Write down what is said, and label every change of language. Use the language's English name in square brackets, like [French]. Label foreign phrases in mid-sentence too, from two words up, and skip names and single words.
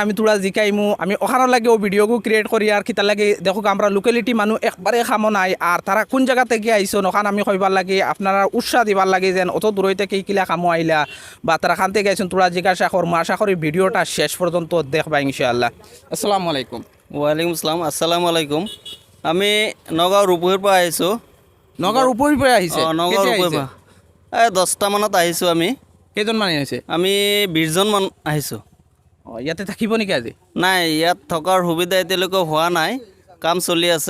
[Sylheti] আমি তোরা জিকাইমু, আমি ওখানোর লাগে ও ভিডিওগু ক্রিয়েট করি। আর কিতার লাগে দেখো আমরা লোকালিটি মানুষ একবারে খামো নাই। আর তারা কোন জায়গা থেকে আইসুন ওখান আমি কইবার লাগে, আপনারা উৎসাহ দিবার লাগে যেন অত দূর থেকে কিলা খামো আইলা বা তারা খান থেকে আইসুন। তোরা জিজ্ঞাসা করবো, আশা করি ভিডিওটা শেষ পর্যন্ত দেখবা ইনশাআল্লাহ। [Arabic] السلام عليكم. وعليكم السلام. السلام عليكم. [Assamese] আমি নগাঁও ৰূপহীৰ পৰা আহিছোঁ। নগাঁৱৰ উপৰিৰ পৰা আহিছে? নগাঁও কেতিয়া ৰূপহীৰ আহিছে? পৰা 10টা মানত আহিছোঁ। আমি কেইজনমান আহিছে? 20জন মান আহিছোঁ। ইয়াতে থাকিব নেকি আজি? নাই, ইয়াত থকাৰ সুবিধা এতিয়ালৈকে হোৱা নাই, কাম চলি আছে।